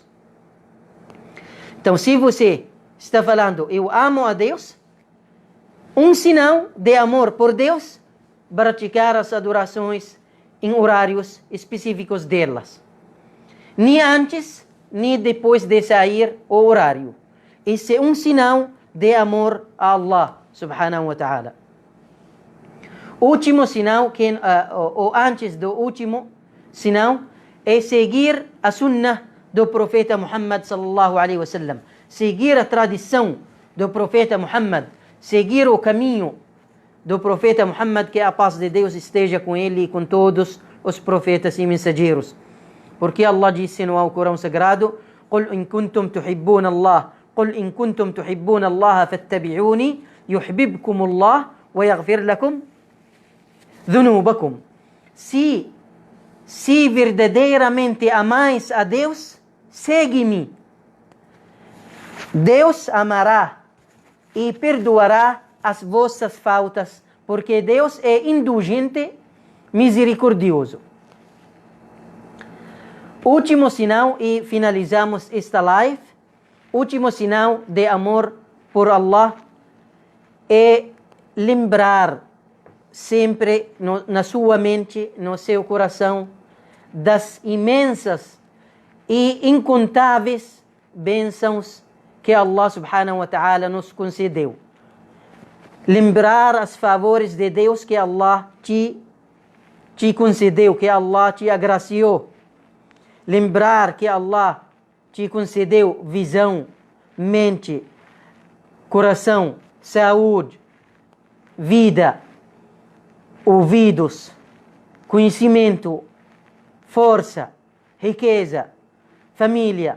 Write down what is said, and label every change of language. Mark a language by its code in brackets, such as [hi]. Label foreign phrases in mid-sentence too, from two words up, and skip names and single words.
[pt] Então, se você está falando, eu amo a Deus, um sinal de amor por Deus, praticar as adorações em horários específicos delas. Nem antes, nem depois de sair o horário. Esse é um sinal de amor a Allah [ar] سبحانه وتعالى. [pt] Último sinal, ou antes do último sinal, é seguir a sunnah do profeta Muhammad [ar] صلى الله عليه وسلم. [pt] Seguir a tradição do profeta Muhammad. Seguir o caminho do profeta Muhammad, que a paz de Deus esteja com ele e com todos os profetas e mensageiros. Porque Allah disse no Alcorão Sagrado: [ar] قُلْ إِن كُنْتُمْ تُحِبُّونَ اللَّهَ قُلْ إِن كُنْتُمْ تُحِبُّونَ اللَّهَ فَاتَّبِعُونِي يُحْبِبْكُمُ اللَّهُ وَيَغْفِرْ لَكُمْ ذُنُوبَكُمْ. [pt] Se verdadeiramente amais a Deus, segue-me. Deus amará e perdoará as vossas faltas, porque Deus é indulgente, misericordioso. Último sinal, e finalizamos esta live. Último sinal de amor por Allah é lembrar sempre na sua mente, no seu coração, das imensas e incontáveis bênçãos que Allah [ar] سبحانه وتعالى [pt] nos concedeu. Lembrar os favores de Deus que Allah te concedeu, que Allah te agraciou. Lembrar que Allah te concedeu visão, mente, coração, saúde, vida, ouvidos, conhecimento, força, riqueza, família.